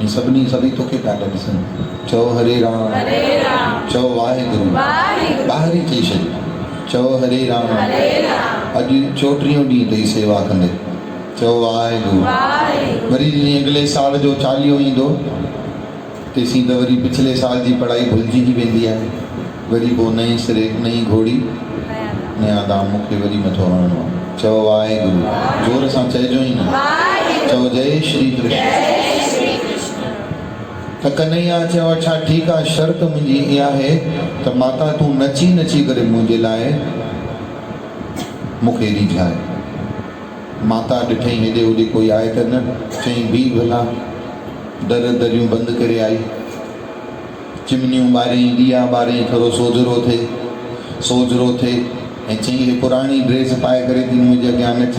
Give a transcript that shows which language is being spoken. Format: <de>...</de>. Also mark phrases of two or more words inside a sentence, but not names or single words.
<sd>हीअ सभी तोखे पिया था ॾिसनि। चओ हरे राम, चओ वाहेगुरु, ॿाहिरि ई चई छॾियो। चओ हरे राम। अॼु 34 ॾींहं अथई सेवा कंदे। चओ वाहेगुरु। वरी जीअं अॻिले साल जो चालीहो ईंदो तेसीं त वरी पिछले साल जी पढ़ाई भुलिजी वेंदी आहे। वरी पोइ नई सिरे नई घोड़ी नया दाम मूंखे वरी मथो हणणो आहे। चओ वाहेगुरु। जोर सां चइजो ई न। चओ जय श्री कृष्ण। त कन्हैया चयो अच्छा ठीकु आहे, शर्त मुंहिंजी इहा आहे त माता तूं नची नची करे मुंहिंजे लाइ मूंखे रिझाए। माता ॾिठई हेॾे होॾे कोई आहे त न, चईं बीह भला। दर दरियूं बंदि करे आई, चिमनियूं ॿारियईं, ॾीआ ॿारियईं, थोरो सोजरो थिए ऐं चईं हे पुराणी ड्रेस पाए करे थी मुंहिंजे अॻियां नचे।</sd>